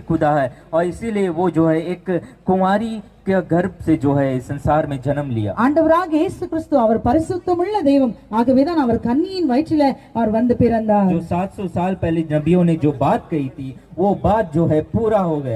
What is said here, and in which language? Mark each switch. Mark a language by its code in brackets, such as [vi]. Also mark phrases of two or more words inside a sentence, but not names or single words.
[hi] खुदा है और इसीलिए वो जो है एक कुंवारी के गर्भ से जो है इस संसार में जन्म लिया। [ta] ஆண்டவராக இயேசு கிறிஸ்து அவர் பரிசுத்தமுள்ள தெய்வம், ஆகவேதான் அவர் கன்னியின் வயிற்றிலே அவர் வந்து பிறந்தார்। [hi] जो 700 साल पहले नबियों ने जो बात कही थी वो बात जो है पूरा हो गया।